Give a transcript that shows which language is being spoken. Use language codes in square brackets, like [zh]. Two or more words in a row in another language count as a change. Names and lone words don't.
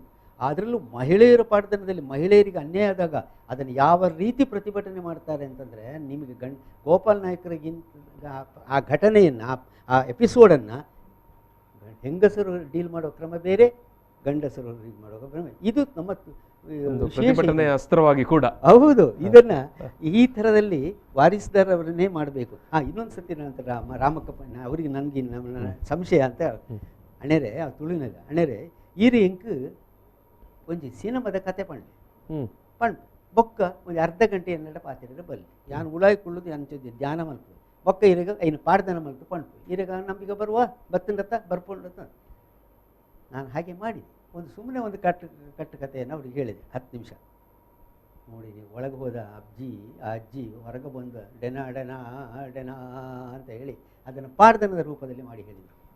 [kn] ಅದರಲ್ಲೂ ಮಹಿಳೆಯರ ಪಾಡ್ದನದಲ್ಲಿ ಮಹಿಳೆಯರಿಗೆ ಅನ್ಯಾಯ ಆದಾಗ ಅದನ್ನು ಯಾವ ರೀತಿ ಪ್ರತಿಭಟನೆ ಮಾಡ್ತಾರೆ ಅಂತಂದರೆ, ನಿಮಗೆ ಗೋಪಾಲ್ ನಾಯ್ಕರಿಗಿಂತ ಆ ಘಟನೆಯನ್ನು, ಆ ಎಪಿಸೋಡನ್ನು ಹೆಂಗಸರು ಡೀಲ್ ಮಾಡೋ ಕ್ರಮ ಬೇರೆ, ಗಂಡಸರು ಡೀಲ್ ಮಾಡೋ ಕ್ರಮ, ಇದು ನಮ್ಮ ಪ್ರತಿಭಟನೆಯ ಅಸ್ತ್ರವಾಗಿ ಕೂಡ ಹೌದು. ಇದನ್ನ ಈ ಥರದಲ್ಲಿ ವಾರಿಸ್ದಾರ್ ಅವರನ್ನೇ ಮಾಡಬೇಕು. ಇನ್ನೊಂದು ಸತಿ ನಂತರ ರಾಮಕ್ಕಪ್ಪ ಅವರಿಗೆ ನನಗೆ ಸಂಶಯ ಅಂತ [tcy] ಅಣೆರೆ [kn] ಆ ತುಳುವಿನಲ್ಲಿ [tcy] ಅಣೆರೆ ಈರಿ ಎಂಕು ಒಂಜಿ ಸಿನಿಮಾದ ಕತೆ ಪಂಡ್ ಬೊಕ್ಕ ಒಂದು ಅರ್ಧ ಗಂಟೆ ಎನ್ನಡ ಪಾತಿರ ಬಲ್ಲಿ ಯಾನು ಉಳಾಯಿ ಕುಳ್ಳುದು ಅಂಚೊಂದು ಧ್ಯಾನ ಮಲ್ಪು ಬೊಕ್ಕ ಇರಗ ಐನು ಪಾಡ್ದನ ಮಲ್ಪು ಪಂಡು ಇರಗ ನಮೀಗ ಬರುವ ಬತ್ತಂಡತ್ತ ಬರ್ಪುಂಡತ್ತ. [kn] ನಾನು ಹಾಗೆ ಮಾಡಿ ಒಂದು ಸುಮ್ಮನೆ ಒಂದು ಕಟ್ಟು ಕಥೆಯನ್ನು ಅವ್ರಿಗೆ ಹೇಳಿದೆ, 10 ನಿಮಿಷ. ನೋಡಿ, ನೀವು ಒಳಗೆ ಹೋದ ಆ ಅಜ್ಜಿ ಹೊರಗೆ ಬಂದು ಡೆನಾ ಡೆನಾ ಡೆನಾ ಅಂತ ಹೇಳಿ ಅದನ್ನು ಪಾಡ್ದನದ ರೂಪದಲ್ಲಿ ಮಾಡಿ ಹೇಳಿದರು.